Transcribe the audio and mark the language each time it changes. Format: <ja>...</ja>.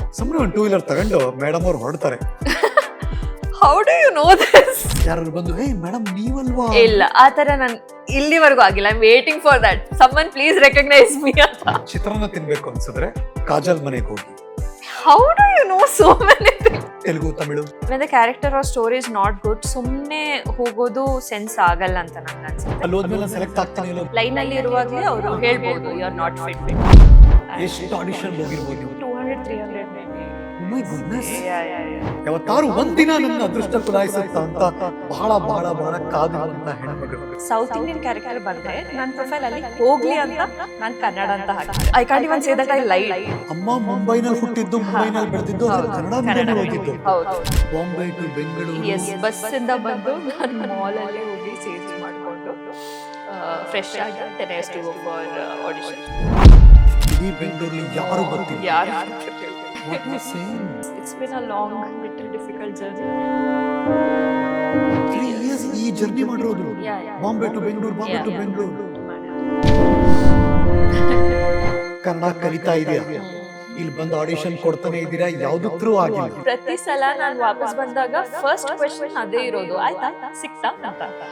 <kn>ಸುಮ್ಮನೆ ಒಂದು 2 ವೀಲರ್ ತಗೊಂಡು ಮೇಡಮ್ ಅವ್ರು ಹೊರಡ್ತಾರೆ.</kn> <en>How do you know this?</en> <kn>ಯಾರು ಬಂದು ಹೇ ಮೇಡಮ್ ನೀವಲ್ವಾ? ಇಲ್ಲ, ಆತರ ನಾನು ಇಲ್ಲಿವರೆಗೂ ಆಗಿಲ್ಲ.</kn> <en>I am waiting for that. ಸಮ್ಮನ್ please recognise me ಅಂತ.</en> <kn>ಚಿತ್ರಾನ್ನ ತಿನ್ಬೇಕು ಅನ್ಸಿದ್ರೆ ಕಾಜಲ್ ಮನೆಗೆ ಹೋಗಿ.</kn> <en>How do you know so many things?</en> <kn>Telugu, Tamil.</kn> <en>when the character or story is not good,</en> <kn>ಸುಮ್ಮನೆ ಹೋಗೋದು ಸೆನ್ಸ್ ಆಗಲ್ಲ ಅಂತ ನನಗೆ ಅನ್ಸುತ್ತೆ. ಅಲ್ಲಿ ಹೋದ್ಮೇಲೆ ಸೆಲೆಕ್ಟ್ ಆಗ್ತಾನೆ ಇಲ್ಲ. ಲೈನ್ ಅಲ್ಲಿ ಇರುವಾಗಲೇ ಅವರು ಹೇಳ್ಬೋದು</kn> <en>You are not fit.</en> <kn>ಎಷ್ಟು ಆಡಿಷನ್ ಹೋಗಿರ್ಬೋದು ನೀವು?</kn> <en>200-300 maybe. Oh my goodness. Yeah.</en> <kn>ಯಾವತ್ತಾರು ಒಂದಿನ ನನ್ನ ಅದೃಷ್ಟ ಕುಲಾಯಿಸುತ್ತ ಅಂತ ಬಹಳ ಬಹಳ ಬಹಳ ಕಾದಿರುವಂತ ಹೆಣ್ಮಗಳು. ಸೌತ್ ಇಂಡಿಯನ್ ಕ್ಯಾರೆಕ್ಟರ್ ಬಂದ್ರೆ ನನ್ನ ಪ್ರೊಫೈಲ್ ಅಲ್ಲಿ ಹೋಗ್ಲಿ ಅಂತ ನಾನು ಕನ್ನಡ ಅಂತ ಹಾಕಿದೆ.</kn> <en>I can't even say that I lied.</en> <kn>ಅಮ್ಮ ಮುಂಬೈನಲ್ಲಿ ಹುಟ್ಟಿದ್ದು, ಮುಂಬೈನಲ್ಲಿ ಬೆಳೆದಿದ್ದು, ಕನ್ನಡ ಮೀಡಿಯಂ ಓದಿದ್ದು. ಹೌದು. Bombay to Bengaluru. S, bus ಇಂದ ಬಂದು ನಾನು ಮಾಲ್ ಅಲ್ಲಿ ಹೋಗಿ ಚೇಂಜ್ ಮಾಡ್ಕೊಂಡು ಫ್ರೆಶ್ ಆಗಿ</kn> <en>then I used to go for audition.</en> <kn>ಈ ಬೆಂಗಳೂರಲ್ಲಿ ಯಾರು ಗೊತ್ತಿಲ್ಲ. ಯಾರು?</kn> <en>What was saying? It's been a long, little difficult journey.</en> <kn>3 years ಈ ಜರ್ನಿ ಮಾಡಿರೋದು.</kn> <en>Yeah.</en> <kn>Bombay to Bengaluru, Bombay to Bengaluru. Kannada ಕಲಿತಾ ಇದೀಯಾ? ಇಲ್ಲಿ ಬಂದು ಆಡಿಷನ್ ಕೊಡ್ತಾನೆ ಇದ್ದೀರಾ? ಯಾವ್ದು ಥ್ರೂ ಆಗಿಲ್ಲ. ಪ್ರತಿ ಸಲ ನಾನು ವಾಪಸ್ ಬಂದಾಗ ಫಸ್ಟ್ ಕ್ವೆಶ್ಚನ್ ಅದೇ ಇರೋದು, ಆಯ್ತಾ ಸಿಕ್ತಾ ಅಂತ.</kn>